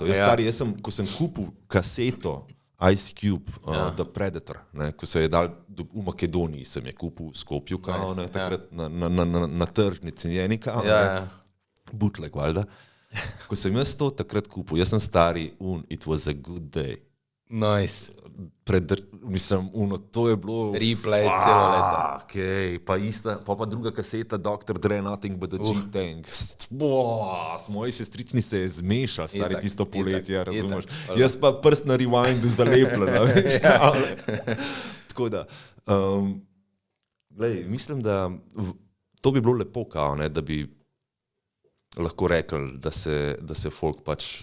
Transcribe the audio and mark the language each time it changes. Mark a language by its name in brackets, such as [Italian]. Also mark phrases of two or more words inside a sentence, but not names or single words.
[Slovenian] Ko sem kupil kaseto Ice Cube, The Predator, ne, ko se je dal v Makedoniji, sem je kupil v Skopju, kao, ne, takrat na tržnici njeni, kao, bootleg, valjda. Ko sem jaz to takrat kupil, jaz sem stari, [English] it was a good day. Nice. [Slovenian] Mislim, to je bilo... Replay celo leto. Okay, pa druga kaseta, Dr. Dre, Nothing but a G-Tank. Moji sestrični se je zmešal, stari itak, tisto poletje, razumeš. Jaz pa prst na rewindu zalepljen, veš, tako da, glej, mislim, da to bi bilo lepo, kao, ne, da bi lahko rekli, da se folk pač...